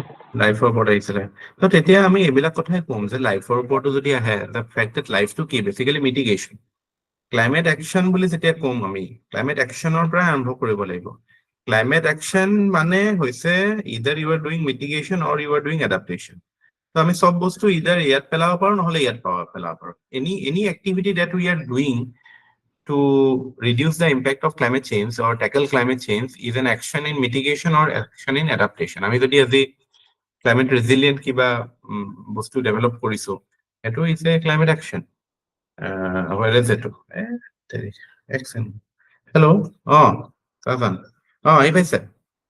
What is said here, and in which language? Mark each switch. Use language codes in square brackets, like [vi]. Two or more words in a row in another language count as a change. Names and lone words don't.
[as] লাইফৰ ওপৰত আহিছিলে তো তেতিয়া আমি এইবিলাক কথাই ক'ম যে লাইফৰ ওপৰতো যদি আহে [en] the fact that [as] লাইফটো কি [en] basically mitigation climate action [as] বুলি যেতিয়া ক'ম আমি [en] climate actionৰ [as] পৰা আৰম্ভ কৰিব লাগিব [en] climate action [as] মানে হৈছে [en] either you are doing mitigation or you are doing adaptation [as] তো আমি সব বস্তু ইদাৰ ইয়াত পেলাব পাৰোঁ নহ'লে ইয়াত পেলাব পাৰোঁ [en] any activity that we are doing to reduce the impact of climate change or tackle climate change is an action in mitigation or action in adaptation. [as] আমি যদি আজি [en] climate resilient [as] কিবা বস্তু ডেভেলপ কৰিছো এটো [en] is a climate action. Where is it? Action. Hello. Kavan. [as] আহি পাইছে